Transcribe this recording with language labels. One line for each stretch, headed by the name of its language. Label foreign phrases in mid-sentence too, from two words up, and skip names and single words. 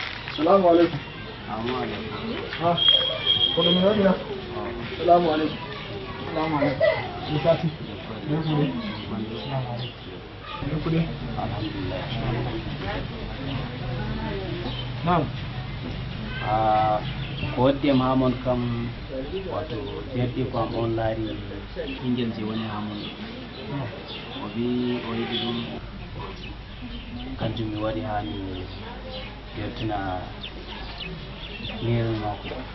Arabic: سلام عليكم. السلام عليكم.
Fula: Ah, kono mi wadi na.
Arabic: سلام عليكم. سلام عليكم.
Fula: Misati. Ne kude.
Arabic: سلام عليكم.
Fula: Ne kude.
Arabic: Alhamdulillah. Na'am.
Fula: Ko wadde mamon kam wato derdi ko am on laari ɓingel je woni hamon o wi o yiɗi ɗum kanjum mi waɗi ha mi yertina ngeru makko.